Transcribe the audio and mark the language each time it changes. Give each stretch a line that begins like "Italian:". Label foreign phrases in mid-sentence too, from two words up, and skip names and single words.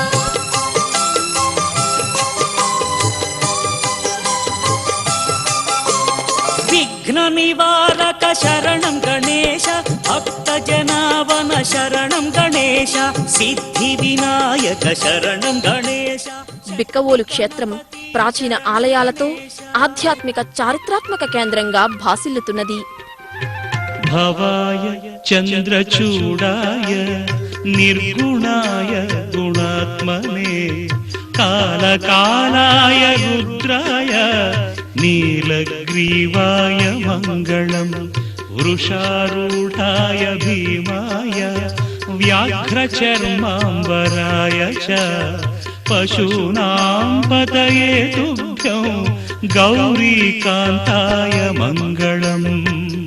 Sanskrit: విఘ్న నివారక శరణం గణేశ భక్త జనావన శరణం గణేశ సిద్ధి వినాయక శరణం గణేశ.
Telugu: బిక్కవోలు క్షేత్రం ప్రాచీన ఆలయాలతో ఆధ్యాత్మిక చారిత్రాత్మక కేంద్రంగా భాసిల్లుతున్నది.
Sanskrit: భవాయ చంద్రచూడాయ నిర్గుణాయ గుణాతీతాయ परमात्मने कालकालाय रुद्राय नीलग्रीवाय मङ्गलम् वृषारूढाय भीमाय व्याघ्रचर्माम्बराय च पशूनां पतये तुभ्यं गौरीकान्ताय मङ्गलम्